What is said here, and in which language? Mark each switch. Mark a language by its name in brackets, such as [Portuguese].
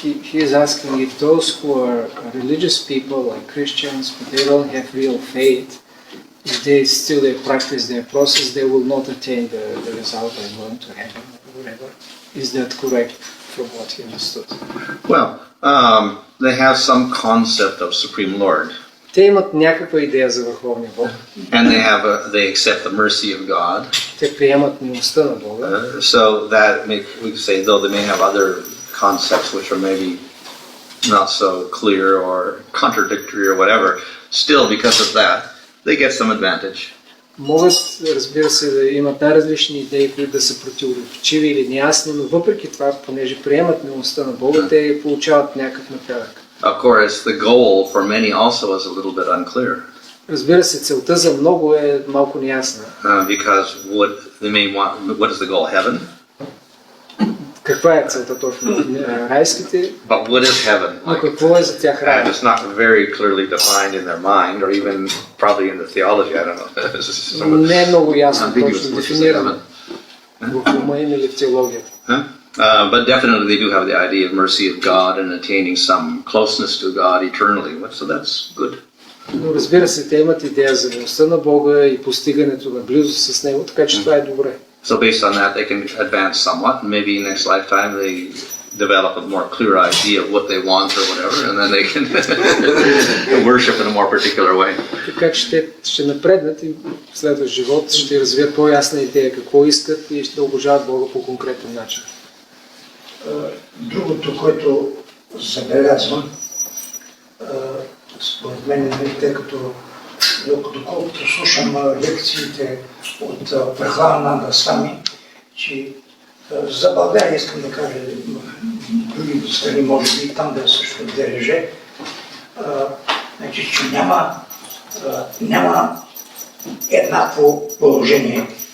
[English] He is asking if those who are religious people, like Christians, but they don't have real faith, if they still practice their process, they will not attain the result by going to heaven or whatever. Is that correct from what he understood? Well, they have some concept of Supreme Lord. [Bulgarian] Те имат някаква идея за Върховния Бог. [English] And they accept the mercy of God. [Bulgarian] Те приемат милостта на Бога. [English] So that we could say, though they may have other concepts which are maybe not so clear or contradictory or whatever, still because of that, they get some advantage. [Bulgarian] Могат, разбира се, да имат най-различни идеи, които да са противоречиви или неясни, но въпреки това, понеже приемат милостта на Бога, те получават някакъв напредък. [English] Of course, the goal for many also is a little bit unclear. [Bulgarian] Разбира се, целта за много е малко неясна. [English] Because what is the goal? Heaven? [Bulgarian] Каква е целта точно? Райските? [English] But what is heaven? [Bulgarian] Но какво е за тях рай? [English] And it's not very clearly defined in their mind, or even probably in the theology. I don't know. [Bulgarian] Не е много ясно [English] ambiguous [Bulgarian] точно [English] what is [Bulgarian] дефинирано в ума им или в теологията. [English] But definitely they do have the idea of mercy of God and attaining some closeness to God eternally. So that's good. [Bulgarian] Но разбира се, те имат идея за милостта на Бога и постигането на близост с Него, така че това е добре. [English] So based on that, they can advance somewhat, and maybe next lifetime they develop a more clear idea of what they want or whatever, and then they can worship in a more particular way. [Bulgarian] Така че те ще напреднат и в следващ живот ще развият по-ясна идея какво искат и ще обожават Бога по конкретен начин. Другото, което забелязвам, според мен, тъй като доколкото слушам лекциите от Бхану Свами, че за България искам да кажа, други страни може би там да също дереже, значи, че няма еднакво положение.